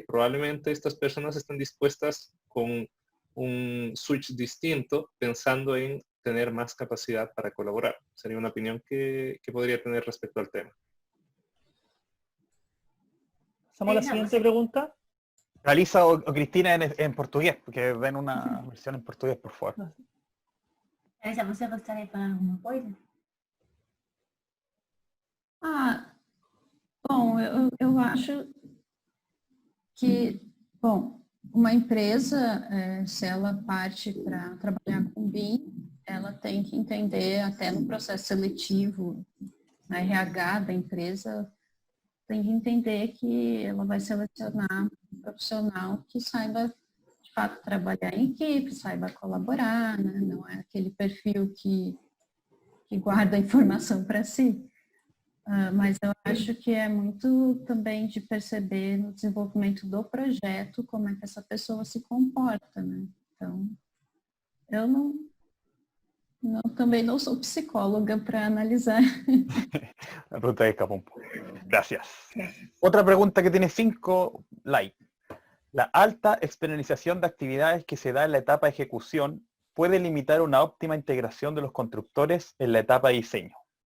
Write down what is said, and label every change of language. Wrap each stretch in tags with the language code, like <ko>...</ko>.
<es>Y probablemente estas personas están dispuestas con un switch distinto, pensando en tener más capacidad para colaborar. Sería una opinión que podría tener respecto al tema. Pasamos a la siguiente pregunta. Alisa o Cristina en portugués, porque ven una versión en portugués, por favor.</es> <pt>Alisa, você gostaria de falar alguma coisa? Bom, eu acho que, bom, uma empresa, se ela parte para trabalhar com BIM, ela tem que entender, até no processo seletivo, na RH da empresa, tem que entender que ela vai selecionar um profissional que saiba, de fato, trabalhar em equipe, saiba colaborar, né? Não é aquele perfil que guarda a informação para si. Mas eu acho que é muito também de perceber no desenvolvimento do projeto como é que essa pessoa se comporta, né? Então, eu também não sou psicóloga para analisar.</pt> <es>La pregunta escapó un poco. Gracias. Otra pregunta que tiene 5 likes. La alta externalización de actividades que se da en la etapa de ejecución puede limitar una óptima integración de los constructores en la etapa de diseño.</es>